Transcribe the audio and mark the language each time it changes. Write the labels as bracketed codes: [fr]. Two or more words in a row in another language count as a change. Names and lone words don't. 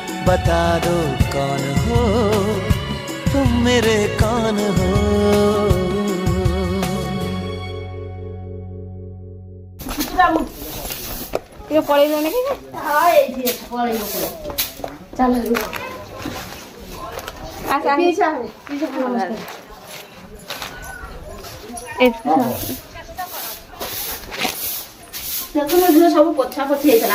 [hi] बता दो कौन हो तुम मेरे कौन हो। [or] ଟିକେ ପଳେଇଲନି କି? ଚାଲ ସବୁ ପୋଛା ପୋଛି ହେଇଥିଲା